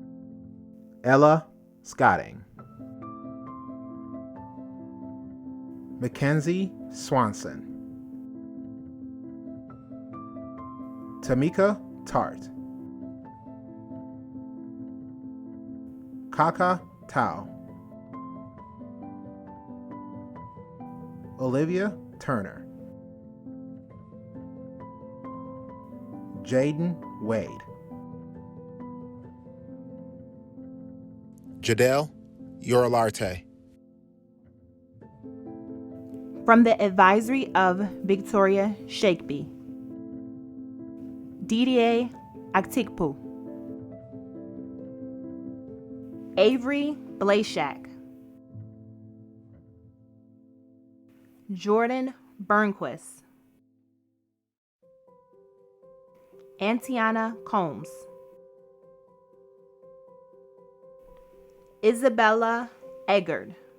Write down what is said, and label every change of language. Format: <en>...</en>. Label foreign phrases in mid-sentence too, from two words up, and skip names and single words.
<en>Ella Scotting, Mackenzie Swanson, Tamika Tart, Kaka Tao, Olivia Turner, Jaden Wade, Jadelle Yorolarte, From the advisory of Victoria Shakeby, Didier Aktikpu, Avery Blashak, Jordan Burnquist, Antiana Combs, Isabella Eggard,</en>